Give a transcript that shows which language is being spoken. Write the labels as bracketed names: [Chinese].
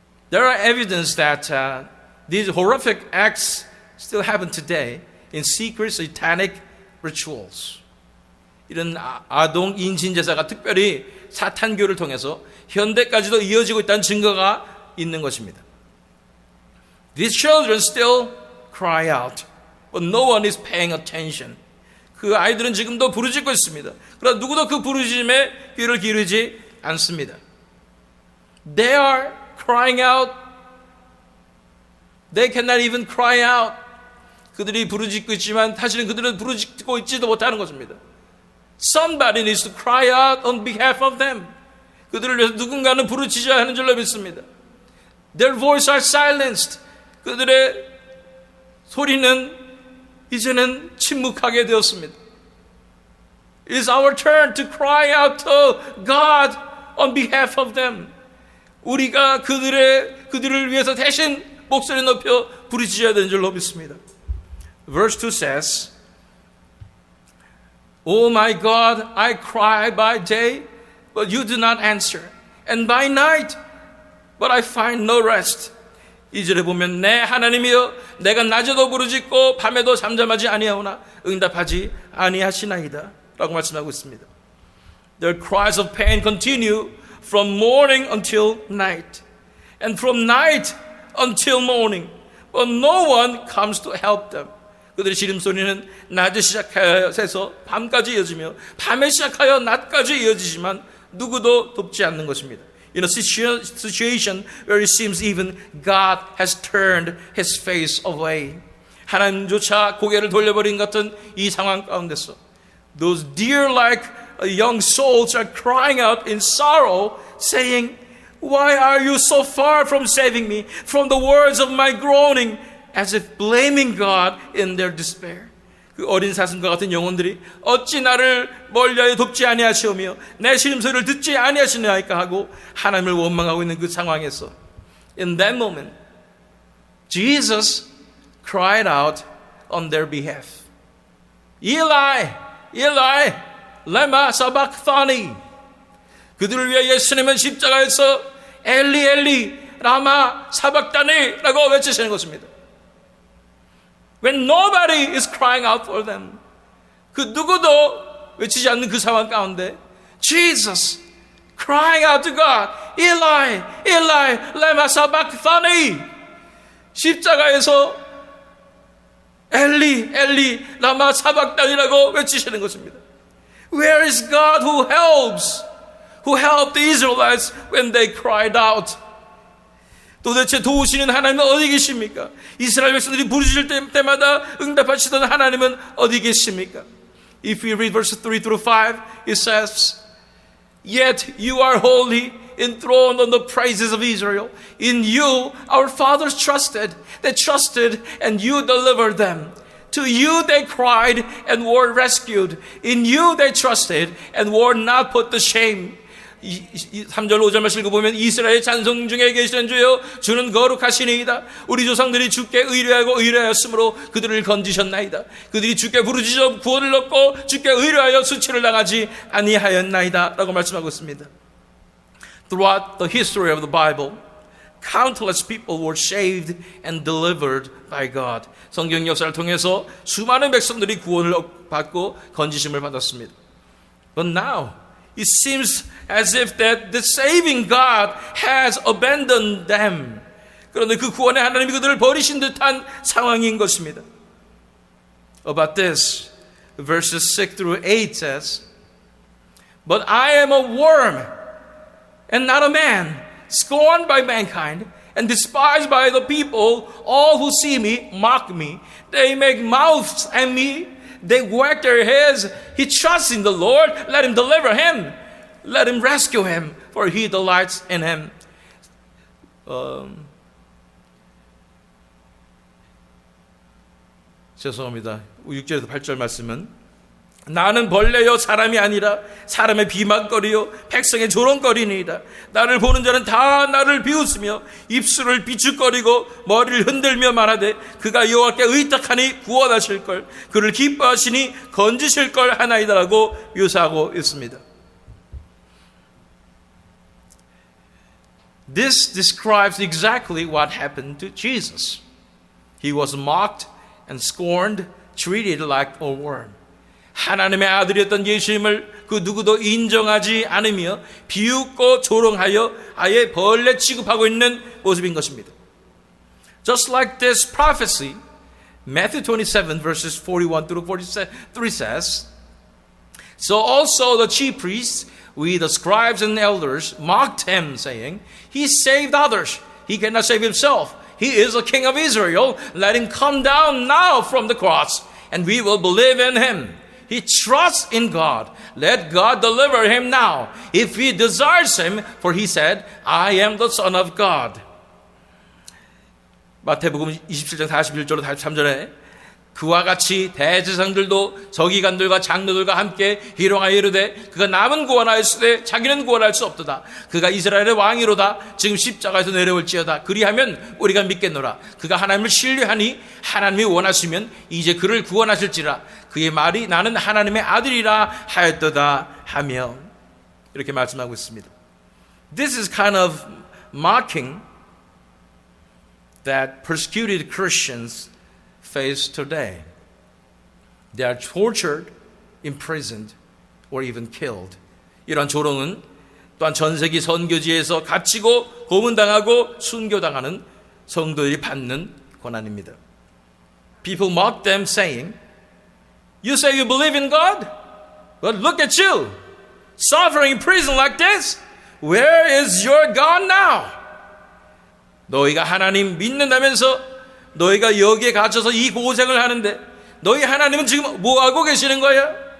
[English] There are evidence that these horrific acts still happen today in secret satanic rituals. [Korean] 이런 아동 인신 제사가 특별히 사탄교를 통해서 현대까지도 이어지고 있다는 증거가 있는 것입니다. [English] These children still cry out, but no one is paying attention. [Korean] 그 아이들은 지금도 부르짖고 있습니다. 그러나 누구도 그 부르짖음에 귀를 기울이지 않습니다. [English] They are crying out. They cannot even cry out. [Korean] 그들이 부르짖고 있지만 사실은 그들은 부르짖고 있지도 못하는 것입니다. [English] Somebody needs to cry out on behalf of them. [Korean] 그들을 위해서 누군가는 부르짖어야 하는 줄로 믿습니다. [English] Their voices are silenced. [Korean] 그들의 소리는 이제는 침묵하게 되었습니다. [English] It is our turn to cry out to God on behalf of them. [Korean] 우리가 그들을 위해서 대신 목소리 높여 부르짖어야 되는 줄로 믿습니다. [English] Verse 2 says, Oh my God, I cry by day, but you do not answer, and by night, but I find no rest. [Korean] 2절에 보면 내 하나님이여 내가 낮에도 부르짖고 밤에도 잠잠하지 아니하오나 응답하지 아니하시나이다 라고 말씀하고 있습니다. [English] Their cries of pain continue from morning until night, and from night until morning, but no one comes to help them. [Korean] 그들의 시름소리는 낮에 시작해서 밤까지 이어지며 밤에 시작하여 낮까지 이어지지만 누구도 돕지 않는 것입니다. [English] In a situation where it seems even God has turned His face away. [Korean] 하나님조차 고개를 돌려버린 같은 이 상황 가운데서 [English] Those deer-like young souls are crying out in sorrow, saying, Why are you so far from saving me from the words of my groaning? As if blaming God in their despair. [Korean] 그 어린 사슴과 같은 영혼들이 어찌 나를 멀리하여 돕지 아니하시오며 내 시름소리를 듣지 아니하시나이까 하고 하나님을 원망하고 있는 그 상황에서 [English] In that moment, Jesus cried out on their behalf. [Aramaic] Eli, Eli, lema sabachthani. [Korean] 그들을 위해 예수님은 십자가에서 엘리 엘리 라마 사박다니라고 외치시는 것입니다. [English] When nobody is crying out for them. [Korean] 그 누구도 외치지 않는 그 상황 가운데 [English] Jesus crying out to God. [Aramaic] Eli, Eli, lema sabachthani. [Korean] 십자가에서 엘리, 엘리, 라마 사박단이라고 외치시는 것입니다. [English] Where is God who helped the Israelites when they cried out? [Korean] 도대체 도우시는 하나님은 어디 계십니까? 이스라엘 백성들이 부르짖을 때마다 응답하시던 하나님은 어디 계십니까? [English] If we read verses 3 through 5, it says, Yet you are holy, enthroned on the praises of Israel. In you our fathers trusted. They trusted and you delivered them. To you they cried and were rescued. In you they trusted and were not put to shame. [Korean] 3절 5절 말씀 읽어보면 이스라엘 찬송 중에 계시는 주여 주는 거룩하시니이다. 우리 조상들이 주께 의뢰하고 의뢰하였으므로 그들을 건지셨나이다. 그들이 주께 부르짖어 구원을 얻고 주께 의뢰하여 수치를 당하지 아니하였나이다 라고 말씀하고 있습니다. [English] Throughout the history of the Bible, countless people were saved and delivered by God. [Korean] 성경 역사를 통해서 수많은 백성들이 구원을 받고 건지심을 받았습니다. [English] But now, It seems as if that the saving God has abandoned them. [Korean] 그런데 그 구원의 하나님이 그들을 버리신 듯한 상황인 것입니다. [English] About this, verses 6 through 8 says, But I am a worm and not a man, scorned by mankind and despised by the people. All who see me mock me. They make mouths at me. They wag their heads. He trusts in the Lord. Let him deliver him. Let him rescue him, for he delights in him. [Korean] 죄송합니다. 6절에서 8절 말씀은 나는 벌레요 사람이 아니라 사람의 비방거리요 백성의 조롱거리니이다. 나를 보는 자는 다 나를 비웃으며 입술을 비축거리고 머리를 흔들며 말하되 그가 여호와께 의탁하니 구원하실 걸 그를 기뻐하시니 건지실 걸 하나이다라고 묘사하고 있습니다. [English] This describes exactly what happened to Jesus. He was mocked and scorned, treated like a worm. [Korean] 하나님의 아들이었던 예수님을 그 누구도 인정하지 않으며 비웃고 조롱하여 아예 벌레 취급하고 있는 모습인 것입니다. [English] Just like this prophecy, Matthew 27 verses 41 through 43 says, So also the chief priests with the scribes and elders mocked him, saying, He saved others, he cannot save himself. He is the king of Israel. Let him come down now from the cross, and we will believe in him. He trusts in God. Let God deliver him now, if he desires him, for he said, I am the Son of God. [Korean] 마태복음 27장 41절로 43절에 그와 같이 대제사장들도 서기관들과 장로들과 함께 희롱하여 이르되 그가 남은 구원하였으되 자기는 구원할 수 없도다. 그가 이스라엘의 왕이로다. 지금 십자가에서 내려올지어다. 그리하면 우리가 믿겠노라. 그가 하나님을 신뢰하니 하나님이 원하시면 이제 그를 구원하실지라. 그의 말이 나는 하나님의 아들이라 하였도다 하며 이렇게 말씀하고 있습니다. [English] This is kind of mocking that persecuted Christians face today. They are tortured, imprisoned, or even killed. [Korean] 이런 조롱은 또한 전 세계 선교지에서 갇히고 고문당하고 순교당하는 성도들이 받는 고난입니다. [English] People mock them saying, You say you believe in God? But look at you, suffering in prison like this. Where is your God now? [Korean] 너희가 하나님 믿는다면서 너희가 여기에 갇혀서 이 고생을 하는데 너희 하나님은 지금 뭐하고 계시는 거야?